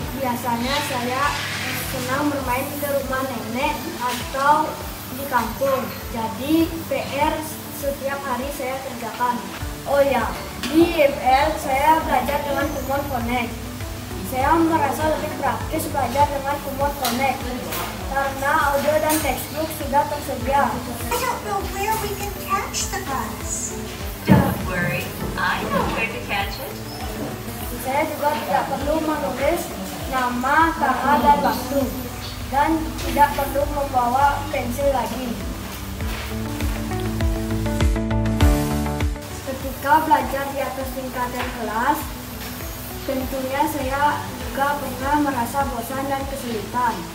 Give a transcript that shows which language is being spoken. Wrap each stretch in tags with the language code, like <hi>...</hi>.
<id>Biasanya saya senang bermain ke rumah nenek atau di kampung. Jadi PR setiap hari saya kerjakan. Oh ya, di IFL saya belajar dengan Kumon Connect. Saya merasa lebih praktis belajar dengan Kumon Connect karena audio dan textbook sudah tersedia.</id> <en>I don't know where we can catch the bus. Don't worry, I know where to catch it.</en> <id>Saya juga tidak perlu menulis nama, tanggal, dan waktu, dan tidak perlu membawa pensil lagi. Ketika belajar di atas tingkatan kelas, tentunya saya juga pernah merasa bosan dan kesulitan.</id>